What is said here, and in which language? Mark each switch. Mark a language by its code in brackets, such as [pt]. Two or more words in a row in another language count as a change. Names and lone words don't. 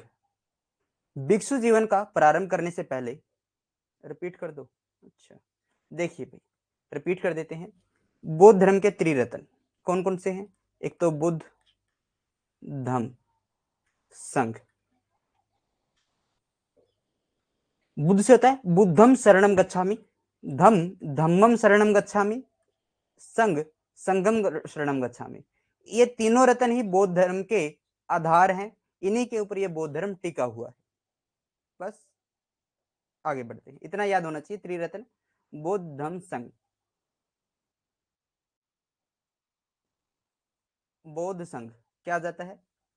[hi] भिक्षु जीवन का प्रारंभ करने से पहले, रिपीट कर दो। अच्छा, देखिए भाई, रिपीट कर देते हैं। बौद्ध धर्म के त्रिरत्न कौन कौन से हैं? एक तो बुद्ध, धम्म, संघ। बुद्ध से होता है [pi] बुद्धम शरणम गच्छामि, धम्म धम्मम शरणम गच्छामि, संघ संगम शरणम गच्छामि। [hi] ये तीनों रत्न ही बौद्ध धर्म के आधार हैं, इन्हीं के ऊपर ये बौद्ध धर्म टिका हुआ है। बस आगे बढ़ते हैं, इतना याद होना चाहिए, त्रिरत्न बौद्ध धम्म संघ। बौद्ध संघ क्या आ जाता है?